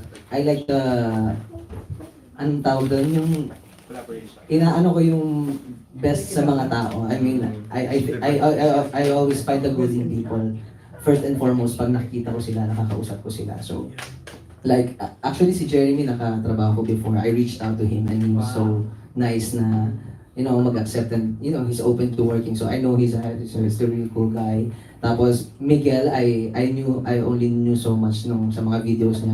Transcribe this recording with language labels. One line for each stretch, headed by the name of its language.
English: I like the,
Filipino: anong tawag doon, yung, inaano ko yung best sa mga tao.
English: I mean, I always find the good in people. First and foremost,
Filipino: pag nakikita ko sila, nakakausap ko sila. So, like, actually si Jeremy nakatrabaho ko before.
English: I reached out to him and he was so nice na, you know, mag-accept and, you know, he's open to working. So I know he's a really cool guy.
Filipino: Tapos, Miguel,
English: I only knew so much
Filipino: nung sa mga videos niya.